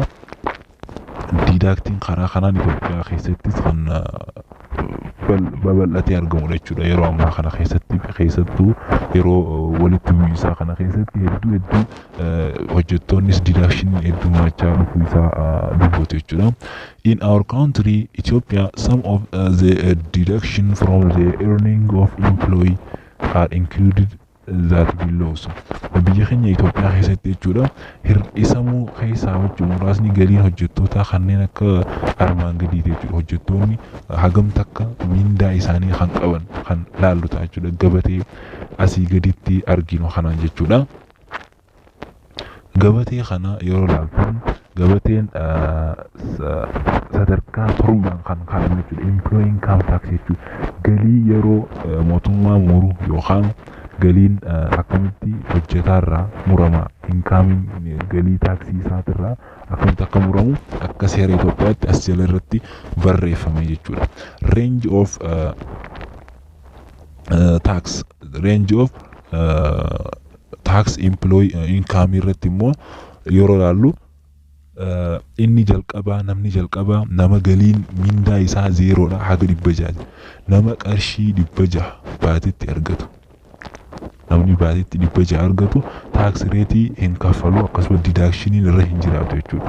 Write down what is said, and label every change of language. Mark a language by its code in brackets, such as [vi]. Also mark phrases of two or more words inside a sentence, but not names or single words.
[om] Didaaktiin karaa kanaan Itoophiyaa keessattis kan babal'atee argamudha jechuudha. Yeroo ammaa kana keessattuu yeroo walitti bu'iinsaa kana keessatti hedduu hojjettoonnis didaakshinii heddummachaa dhufuu isaa dubbatu jechuudha. [en] In our country, Ethiopia, some of the deduction from the earning of employee are included that below. [om] Biyya keenya Itoophiyaa keessatti jechuudha hir'isamuu keessaa jechuun muraasni galiin hojjettoota kanneen akka armaan gadiiti jechuudha. Hojjettoonni hagam takka mindaa isaanii kan qaban kan laallu ta'a jechuudha. Gabatee asii gaditti arginu kanaan jechuudha. Gabatee kana yeroo laaltan gabateen sadarkaa torbaan kan kaa'ame jechuudha. [en] Employee income tax jechuudha. [om] Galii yeroo mootummaa muru yookaan galiin akkamitti hojjetaarraa murama inkaamiin galii taaksii isaatirraa akkamitti akka muramu akka seera Itoophiyaatti as jala irratti barreeffame jechuudha. [en] Range of tax employee income [om] irratti immoo yeroo laallu inni jalqabaa namni jalqabaa nama galiin mindaa isaa zeeroodha haga 600 nama qarshii 600 baatitti argatu. Namni baatitti 600 argatu [en] tax rate [om] hin kaffalu akkasuma deductioniin irra hin jiraatu jechuudha.